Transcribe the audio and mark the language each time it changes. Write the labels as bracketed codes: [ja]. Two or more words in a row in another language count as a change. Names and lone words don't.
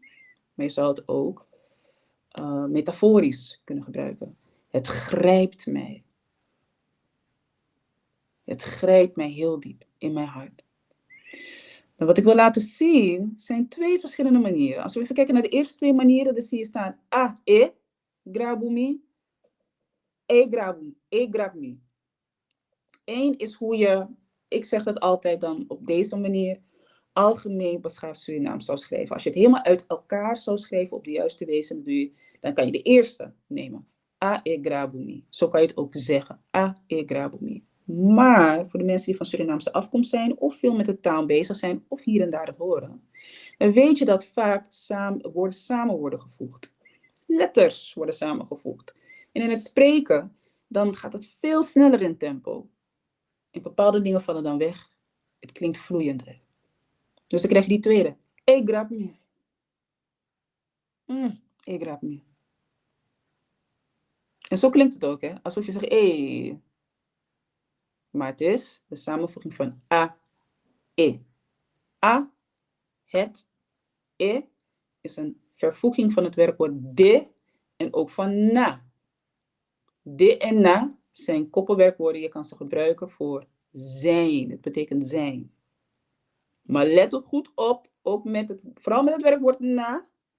[nl] Maar je zou het ook metaforisch kunnen gebruiken. Het grijpt mij. Het grijpt mij heel diep in mijn hart. En wat ik wil laten zien zijn twee verschillende manieren. Als we even kijken naar de eerste twee manieren, dan zie je staan [srn] e grabumi, e grabumi. [nl] Eén is hoe je, ik zeg het altijd dan op deze manier, algemeen beschaafd Surinaams zou schrijven. Als je het helemaal uit elkaar zou schrijven op de juiste wijze, dan kan je de eerste nemen. [srn] E grabumi. [nl] Zo kan je het ook zeggen. [srn] E grabumi. [nl] Maar voor de mensen die van Surinaamse afkomst zijn, of veel met de taal bezig zijn, of hier en daar het horen, dan weet je dat vaak woorden samen worden gevoegd. Letters worden samengevoegd. En in het spreken, dan gaat het veel sneller in tempo. En bepaalde dingen vallen dan weg. Het klinkt vloeiender. Dus dan krijg je die tweede. [srn] E grabumi. E grabumi. [nl] En zo klinkt het ook, hè? Alsof je zegt, maar het is de samenvoeging van a, e. A, het, e, is een vervoeging van het werkwoord de en ook van na. De en na zijn koppelwerkwoorden. Je kan ze gebruiken voor zijn. Het betekent zijn. Maar let ook goed op, ook vooral met het werkwoord na.